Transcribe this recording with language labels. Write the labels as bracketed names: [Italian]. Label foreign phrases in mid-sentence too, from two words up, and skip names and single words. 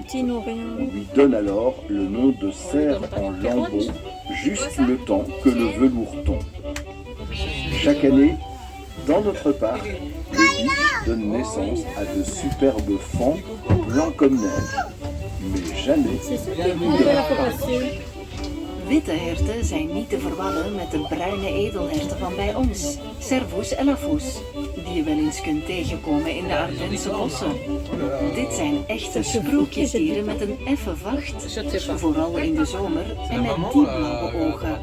[French] On lui donne alors le nom de cerf en lambeaux, juste le temps que le velours tombe. Chaque année, dans notre parc, les biches donnent naissance à de superbes fans blancs comme neige, mais jamais de. [Dutch] Witte herten zijn niet te verwarren met de bruine edelherten van bij ons, Servus en Afus, die je wel eens kunt tegenkomen in de Ardense bossen. Dit zijn echte sprookjesdieren met een effen vacht, vooral in de zomer en met diep blauwe ogen.